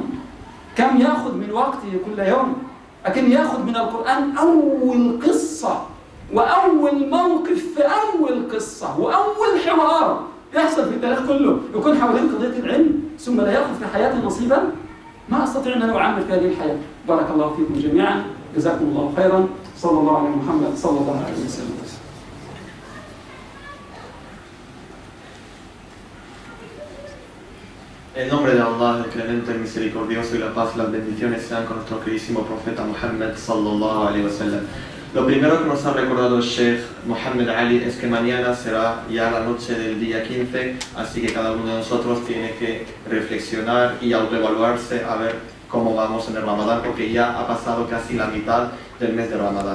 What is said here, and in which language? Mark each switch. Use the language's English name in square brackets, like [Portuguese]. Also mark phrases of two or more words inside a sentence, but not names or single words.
[Arabic] كم يأخذ من وقتي كل يوم، لكن يأخذ من القرآن أول قصة وأول موقف في أول قصة وأول حوار يحصل في التاريخ كله يكون حوالين قضية العلم، ثم لا يأخذ في حياتي نصيبا. ما أستطيع أن أنا أعمل في هذه الحياة. بارك الله فيكم جميعا، جزاكم الله خيرا. صلى الله على محمد صلى الله عليه وسلم. [Spanish] En nombre de Allah, el clemente, el misericordioso, y la paz y las bendiciones sean con nuestro queridísimo profeta Muhammad [Arabic] صلى الله عليه وسلم. [Spanish] Lo primero que nos ha recordado el Sheikh Muhammad Ali es que mañana será ya la noche del día 15, así que cada uno de nosotros tiene que reflexionar y autoevaluarse a ver cómo vamos en el Ramadán, porque ya ha pasado casi la mitad del mes de Ramadán.